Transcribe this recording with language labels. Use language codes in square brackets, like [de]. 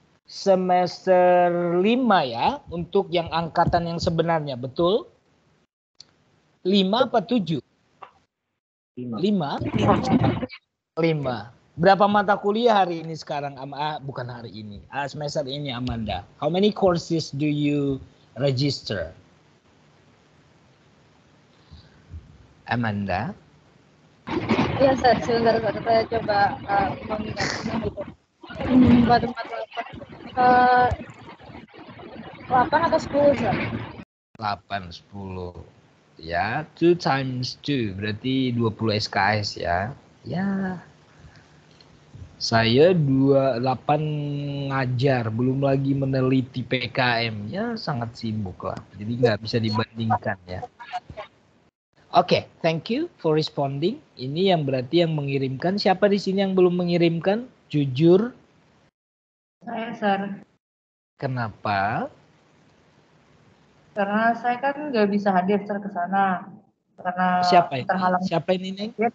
[id] semester 5 ya, untuk yang angkatan yang sebenarnya, betul? 5 apa 7? 5? 5. Berapa mata kuliah hari ini sekarang? Bukan hari ini. Semester ini, Amanda. [en] How many courses do you register? Amanda? [id] Iya, Sir. Sebentar, Sir. Saya coba mengingatnya gitu. 8 atau 10, Sir? 8, 10. Ya, [en] 2 times 2. [id] Berarti 20 SKS ya. Ya. Saya 28 ngajar, belum lagi meneliti PKM. Ya, sangat sibuk lah. Jadi nggak bisa dibandingkan ya. [en] Oke, thank you for responding. [id] Ini yang berarti yang mengirimkan. Siapa di sini yang belum mengirimkan? Jujur. Saya, Sir. Kenapa? Karena saya kan nggak bisa hadir, Sir, ke sana. Karena Siapa ini? terhalang. Siapa ini, Neng?